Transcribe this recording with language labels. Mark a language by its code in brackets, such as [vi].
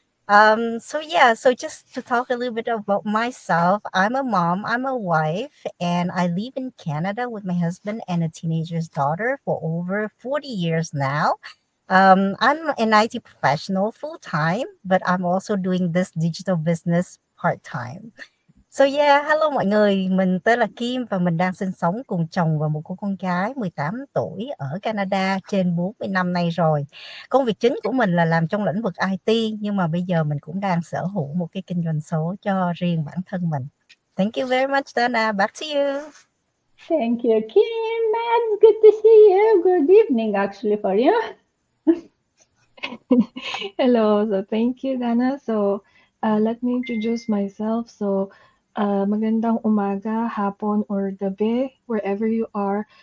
[en] So just to talk a little bit about myself, I'm a mom, I'm a wife, and I live in Canada with my husband and a teenager's daughter for over 40 years now. I'm an IT professional full time, but I'm also doing this digital business part time. So yeah, hello [vi] mọi người, mình tên là Kim và mình đang sinh sống cùng chồng và một cô con gái 18 tuổi ở Canada trên 40 năm nay rồi. Công việc chính của mình là làm trong lĩnh vực IT nhưng mà bây giờ mình cũng đang sở hữu một cái kinh doanh số cho riêng bản thân mình. [en] Thank you very much, Dana. Back to you. Thank you, Kim. Matt, good to see you. Good evening, actually, for you. Hello. So thank you, Dana. So let me introduce myself. So [tl] magandang umaga, hapon, [en] or [tl] gabi, [en] wherever you are.